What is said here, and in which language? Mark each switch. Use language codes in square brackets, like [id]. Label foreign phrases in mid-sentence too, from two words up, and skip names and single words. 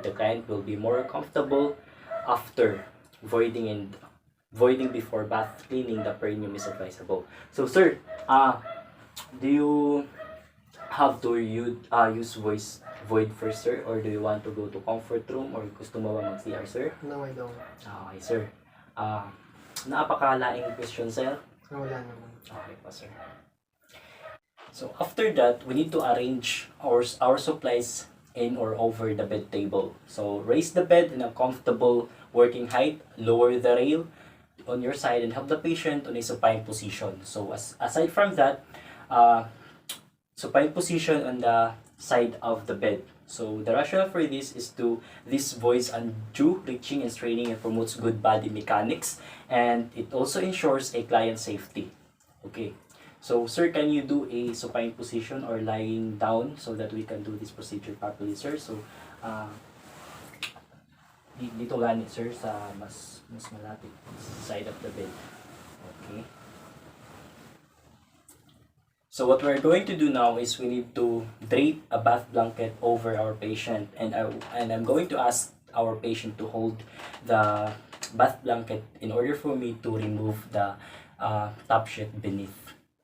[en] The client will be more comfortable after voiding before bath. Cleaning the perineum is advisable. So sir, do you have to use void first, sir, or do you want to go to comfort room, or [tl] gusto mo ba mag-CR, [en] sir? No, I don't. Okay, sir. Napakalaing question, sir. [tl] No, wala naman. [en] Okay pa, sir. So after that, we need to arrange our supplies in or over the bed table. So raise the bed in a comfortable working height, lower the rail on your side, and help the patient on a supine position. So aside from that, supine position on the side of the bed. So the rationale for this is this avoids undue reaching and straining and promotes good body mechanics, and it also ensures a client safety. Okay. So, sir, can you do a supine position or lying down so that we can do this procedure properly, sir? [tl] So, dito gani, sir, sa mas malapit [en] side of the bed. [tl] Okay. [en] So, what we're going to do now is we need to drape a bath blanket over our patient, and I'm going to ask our patient to hold the bath blanket in order for me to remove the top sheet beneath.